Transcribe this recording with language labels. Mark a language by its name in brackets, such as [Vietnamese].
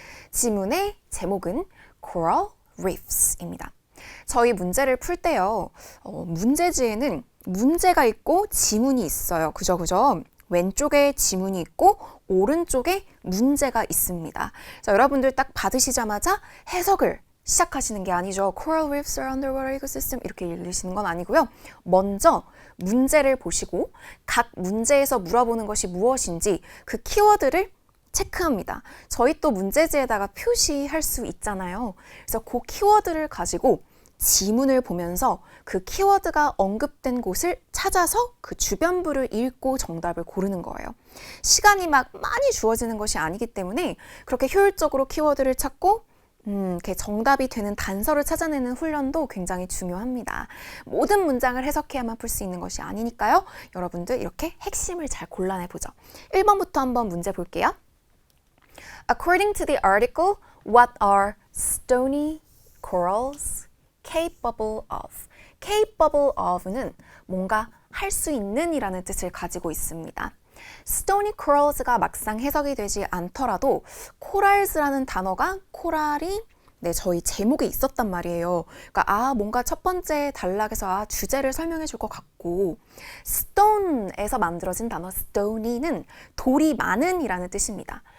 [Korean] 지문의 제목은 Coral Reefs입니다. 저희 문제를 풀 때요, 문제지에는 문제가 있고 지문이 있어요. 그죠? 왼쪽에 지문이 있고 오른쪽에 문제가 있습니다. 자, 여러분들 딱 받으시자마자 해석을 시작하시는 게 아니죠. [English] Coral reefs are underwater ecosystem [Korean] 이렇게 읽으시는 건 아니고요. 먼저 문제를 보시고 각 문제에서 물어보는 것이 무엇인지 그 키워드를 체크합니다. 저희 또 문제지에다가 표시할 수 있잖아요. 그래서 그 키워드를 가지고 지문을 보면서 그 키워드가 언급된 곳을 찾아서 그 주변부를 읽고 정답을 고르는 거예요. 시간이 막 많이 주어지는 것이 아니기 때문에 그렇게 효율적으로 키워드를 찾고 이렇게 정답이 되는 단서를 찾아내는 훈련도 굉장히 중요합니다. 모든 문장을 해석해야만 풀 수 있는 것이 아니니까요. 여러분들 이렇게 핵심을 잘 골라내보죠. 1번부터 한번 문제 볼게요. [English] According to the article, what are stony corals capable of? [Korean] capable of는 뭔가 할 수 있는 이라는 뜻을 가지고 있습니다. stony corals가 막상 해석이 되지 않더라도 corals라는 단어가 코랄이 저희 제목에 있었단 말이에요. 그러니까 뭔가 첫 번째 단락에서 주제를 설명해 줄 것 같고, stone에서 만들어진 단어 stony는 돌이 많은 이라는 뜻입니다.